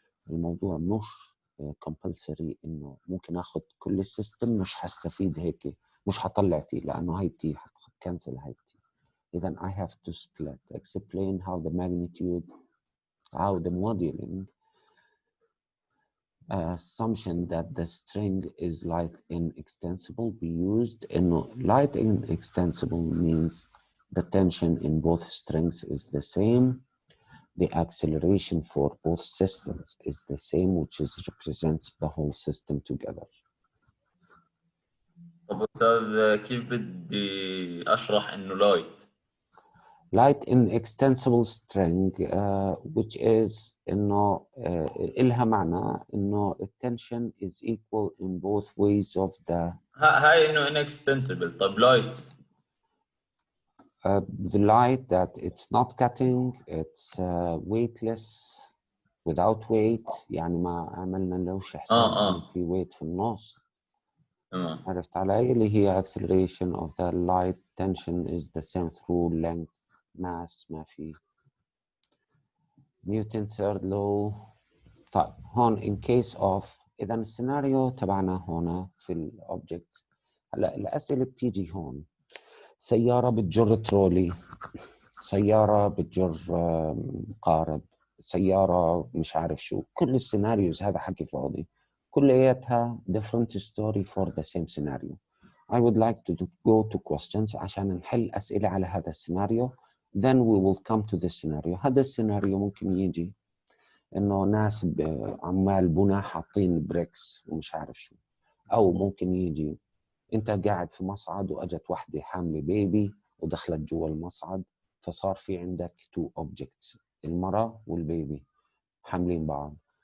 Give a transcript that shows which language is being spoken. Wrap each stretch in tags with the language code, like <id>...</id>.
<ar>الموضوع مش compulsory إنه ممكن أخذ كل السيستم مش هستفيد هيك مش هطلع تي لأنه هاي تي هتكنسل هاي تي. إذن</ar> <en>I have to split. Explain how the magnitude, how the modeling assumption that the string is light inextensible be used. إنه light inextensible means the tension in both strings is the same. The acceleration for both systems is the same, which represents the whole system together.</en> <ar>طب أستاذ كيف بدي أشرح إنه</ar> <en>light inextensible string which is</en> <ar>إنه إلها معنى إنه التنشن</ar> <en>is equal in both ways of the</en> <ar>هاي إنه inextensible. طب light</ar> <en>the light that it's not cutting, it's weightless without weight.</en> <ar>يعني ما عملنا لهوش حساب إنه في weight في النص. عرفت علي؟ اللي هي</ar> <en>acceleration of the light tension is the same through length mass.</en> <ar>ما في Newton third law. طيب هون</ar> <en>in case of</en> <ar>إذا السيناريو تبعنا هنا في الأوبجكت. هلا الأسئلة بتيجي هون. سيارة بتجر ترولي، سيارة بتجر قارب، سيارة مش عارف شو. كل السيناريوز هذا حكي فاضي. كلياتها</ar> <en>different story for the same scenario. I would like to go to questions</en> <ar>عشان نحل أسئلة على هذا السيناريو.</ar> <en>Then we will come to this scenario.</en> <ar>هذا السيناريو ممكن يجي إنه ناس عمال بنا حاطين بريكس ومش عارف شو، أو ممكن يجي أنت قاعد في مصعد وأجت واحدة حاملة بيبي ودخلت جوا المصعد، فصار في عندك</ar> <en>two objects،</en> <ar>المرأة والبيبي حاملين بعض.</ar>